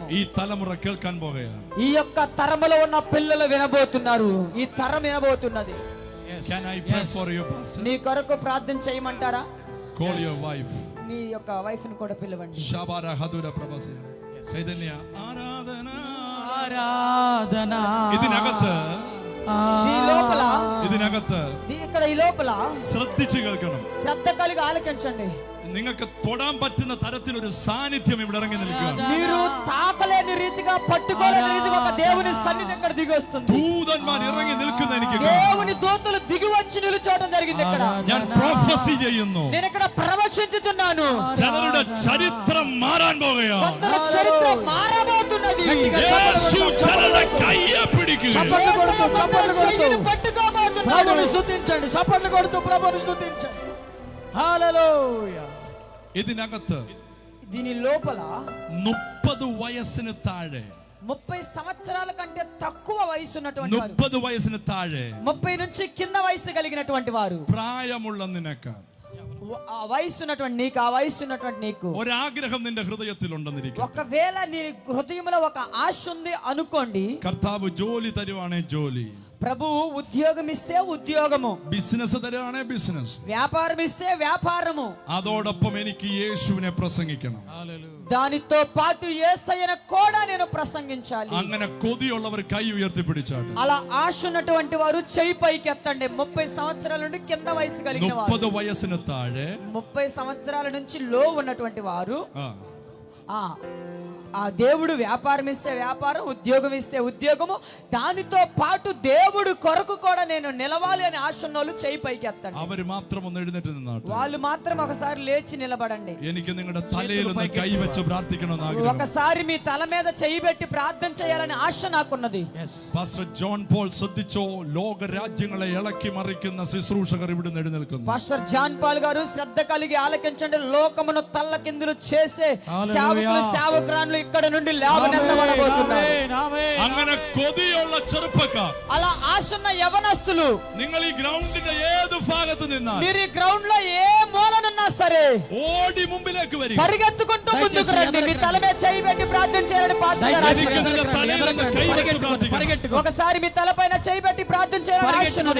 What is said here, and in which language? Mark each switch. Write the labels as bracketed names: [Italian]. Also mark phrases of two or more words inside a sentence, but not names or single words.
[Malayalam] ഈ തലമുറ കേൾക്കാൻ പോകുകയാണ്. [Telugu] ఈ యొక్క తరములో ఉన్న పిల్లలు వినబోతున్నారు. ఈ తరం వినబోతున్నది. [English] Can I pray for you, pastor? [Telugu] నీ కొరకు ప్రార్థన చేయమంటారా? [English] Call your wife. [Telugu] మీ యొక్క వైఫ్ ని కూడా పిలవండి. Shabara Hadura Prabhasya. [Malayalam] ചൈതന്യ ആരാധന ഇതിനകത്ത് [Telugu] ఇక్కడ ఈ లోపల [Malayalam] ശ്രദ്ധിച്ചു കേൾക്കണം. [Telugu] శ్రద్ధ కలిగి ఆలకించండి. [Malayalam] നിങ്ങൾക്ക് തൊടാൻ പറ്റുന്ന തരത്തിൽ ഒരു സാന്നിധ്യം ഇവിടെ ഇറങ്ങി നിൽക്കുകയാണ്. [Telugu] మీరు తాకలేని రీతిగా పట్టుకోలేని రీతిగా ఒక దేవుని సన్నిధి ఇక్కడ దిగి వస్తుంది. [Malayalam] ദൂതന്മാർ ഇറങ്ങി നിൽക്കുന്ന എനിക്ക് കാണാം. [Telugu] దేవుని దూతలు దిగి వచ్చి నిలుచోవడం జరిగింది ఇక్కడ. [Malayalam] ഞാൻ പ്രൊഫസി ചെയ്യുന്നു. [Telugu] నేను ఇక్కడ ప్రవచించుచున్నాను. [Malayalam] ചിലരുടെ ചരിത്രം മാറാൻ പോകുകയാണ്. [Telugu] కొందరి చరిత్ర మారబోతున్నది. [Malayalam] യേശു ചിലരുടെ കൈയെ പിടിക്കുക. [Telugu] చప్పట్లు కొడుతూ పట్టుకోబోతున్నాడు. ప్రభువుని స్తుతించండి. చప్పట్లు కొడుతూ ప్రభువుని స్తుతించండి. హల్లెలూయా. [Malayalam] ഇതിനകത്ത് [Telugu] దీని లోపల [Malayalam] 30 വയസ്സിനു താഴെ [Telugu] 30 సంవత్సరాల కంటే తక్కువ వయసు ఉన్నటువంటి వారు, [Malayalam] 30 വയസ്സിനു താഴെ [Telugu] 30 నుంచి కింద వయసు కలిగినటువంటి వారు, [Malayalam] പ്രായമുള്ള നിനക്ക് [Telugu] ఆ వయసు ఉన్నటువంటి నీకు, ఆ వయసు ఉన్నటువంటి నీకు [Malayalam] ഒരാഗ്രഹം നിന്റെ ഹൃദയത്തിലുണ്ടെന്നിരിക്കും. [Telugu] ఒకవేళ నీ హృదయంలో ఒక ఆశ ఉంది అనుకోండి, [Malayalam] കർത്താവ് ജോലി തരുവാണേ ജോലി, [Telugu] ప్రభువు ఉద్యోగం ఇస్తే ఉద్యోగము, [Malayalam] ബിസിനസ് തരുവാണേ ബിസിനസ്, [Telugu] వ్యాపారం ఇస్తే వ్యాపారము, [Malayalam] അതോടൊപ്പം എനിക്ക് യേശുവിനെ പ്രസംഗിക്കണം. [Telugu] దానితో పాటు యేసయ్యను కూడా నేను ప్రసంగించాలి. [Malayalam] അങ്ങനെ കൊതിയുള്ളവർ കൈ ഉയർത്തിപ്പിടിച്ചാട്ടെ. [Telugu] అలా ఆశ ఉన్నటువంటి వారు చెయ్యి పైకి ఎత్తండి. 30 సంవత్సరాల నుండి కింద వయసు కలిగిన వారు, [Malayalam] 30 വയസ്സിനു താഴെ [Telugu] 30 సంవత్సరాల నుంచి లో ఉన్నటువంటి వారు, ఆ ఆ దేవుడు వ్యాపారం ఇస్తే వ్యాపారం, ఉద్యోగం ఇస్తే ఉద్యోగము, దానితో పాటు దేవుడు కొరకు కూడా నేను నిలవాలి అని ఆశ ఉన్నోళ్ళు చెయ్యి పైకి ఎత్తండి. [Malayalam] അവർ മാത്രം ഒന്ന് എഴുന്നേറ്റ് നിന്നാട്ടെ. [Telugu] వాళ్ళు మాత్రం ఒకసారి లేచి నిలబడండి. [Malayalam] എനിക്ക് നിങ്ങളുടെ തലയിൽ ഒന്ന് കൈവച്ച് പ്രാർത്ഥിക്കണമെന്ന് ആഗ്രഹം. [Telugu] ఒకసారి మీ తల మీద చెయ్యి పెట్టి ప్రార్థన చేయాలని ఆశ నాకున్నది. [Malayalam] പാസ്റ്റർ ജോൺ പോൾ ശ്രദ്ധിച്ചോ, ലോക രാജ്യങ്ങളെ ഇളക്കി മറിക്കുന്ന ശുശ്രൂഷകർ ഇവിടുന്ന് എഴുന്നേൽക്കുന്നു. [Telugu] పాస్టర్ జాన్ పాల్ గారు శ్రద్ధ కలిగి ఆలకించండి. లోకమును తల్లకిందులు చేసే సేవకులు సేవకురాలు ఇక్కడ నుండి లేవనెత్తబడబోతున్నారు. [Malayalam] അങ്ങനെ കൊതിയുള്ള ചെറുപ്പക്കാർ, [Telugu] అలా ఆశన్న యవనస్తులు, [Malayalam] നിങ്ങൾ ഈ ഗ്രൗണ്ടിന്റെ ഏത് ഭാഗത്ത് നിന്നാൽ, [Telugu] మీరు ఈ గ్రౌండ్ లో ఏ మూలనున్నా సరే [Malayalam] ഓടി മുമ്പിലേക്ക് വരിക. [Telugu] పరిగెత్తుకుంటూ ముందుకు రండి. మీ తల మీద చేయి పెట్టి ప్రార్థన చేయాలని పాస్టర్ గారు ఒకసారి మీ తల పైన చేయి పెట్టి ప్రార్థన చేయాలని ఆశ ఉన్నది.